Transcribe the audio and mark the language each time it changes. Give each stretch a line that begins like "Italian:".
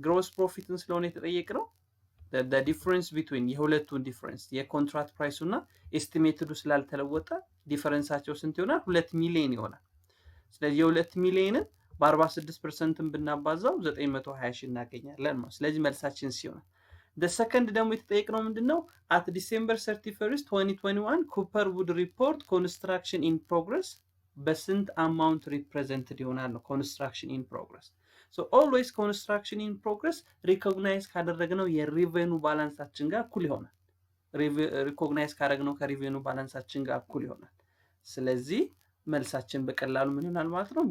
Amharic: ግሮስ ፕሮፊትን ስለሆነ የተጠየቀው
English: the difference between
Amharic: የሁለቱን ዲፈረንስ የኮንትራክት ፕራይሱና ኤስቲሜትዱ ስላልተለወጠ ዲፈረንሳቸው ስንት ይሆናል? 2 ሚሊዮን ይሆናል። ስለዚህ የ2 ሚሊዮንን በ46% ብናባዛው 920 ሺህ እናገኛለን ማለት። ስለዚህ መልሳችን ሲሆን
English: the second
Amharic: ደግሞ የተጠየቀው ምንድነው?
English: at December 31st 2021 Cooper would report construction in progress
Amharic: በስንት አማውንት ሪፕሬዘንትድ ይሆናል ነው
English: construction in progress. so always construction in progress
Amharic: recognize ካደረግነው የሪቬኑ ባላንሳችን ጋር እኩል ይሆናል። recognize ካደረግነው ከሪቬኑ ባላንሳችን ጋር እኩል ይሆናል። ስለዚህ መልሳችን በቀላሉ ምን ይሆናል ማለት ነው?